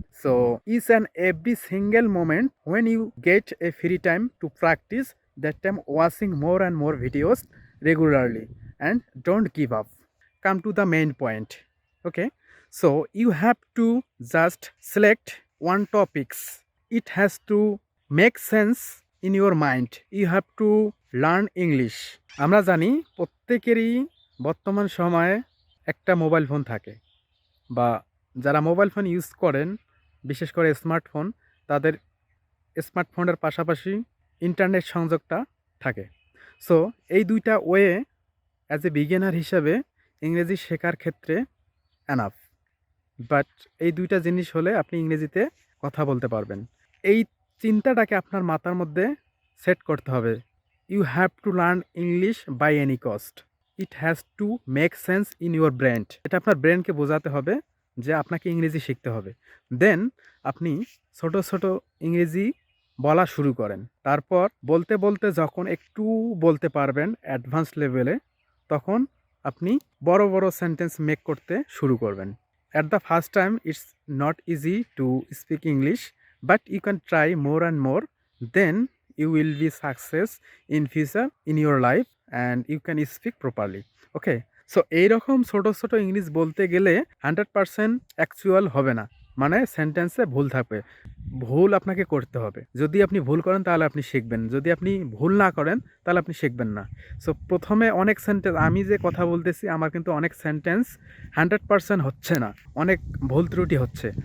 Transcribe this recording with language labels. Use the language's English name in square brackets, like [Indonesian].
[English] So each and every single moment when you get a free time to practice, that time watching more and more videos regularly, and don't give up. Come to the main point. Okay, so you have to just select one topics. It has to make sense in your mind. You have to learn English. [Bangla] আমরা জানি প্রত্যেকেরই বর্তমান সময়ে একটা mobile phone থাকে, বা যারা mobile phone use করেন, বিশেষ করে স্মার্টফোন, তাদের স্মার্টফোনের পাশাপাশি ইন্টারনেট সংযোগটা থাকে। সো এই দুইটা ওয়ে অ্যাজ এ বিগিনার হিসাবে ইংরেজি শেখার ক্ষেত্রে এনাফ। বাট এই দুইটা জিনিস হলে আপনি ইংরেজিতে কথা বলতে পারবেন। এই চিন্তাটাকে আপনার মাথার মধ্যে সেট করতে হবে। [English] You have to learn English by any cost. It has to make sense in your brain. [Bangla] এটা আপনার ব্রেনকে বোঝাতে হবে যে আপনাকে ইংরেজি শিখতে হবে। দেন আপনি ছোট ছোট ইংরেজি বলা শুরু করেন। তারপর বলতে বলতে যখন একটু বলতে পারবেন অ্যাডভান্স লেভেলে, তখন আপনি বড় বড় সেন্টেন্স মেক করতে শুরু করবেন। [English] At the first time, it's not easy to speak English, but you can try more and more. Then you will be success in future in your life, and you can speak properly. Okay. [Bangla] So এইরকম ছোট ছোট English বলতে গেলে 100% actual হবে না, মানে সেন্টেন্সে ভুল থাকবে। ভুল আপনাকে করতে হবে। যদি আপনি ভুল করেন তাহলে আপনি শিখবেন, যদি আপনি ভুল না করেন তাহলে আপনি শিখবেন না। সো প্রথমে অনেক সেন্টেন্স, আমি যে কথা বলতেছি আমার কিন্তু অনেক সেন্টেন্স 100% হচ্ছে না, অনেক ভুল ত্রুটি হচ্ছে।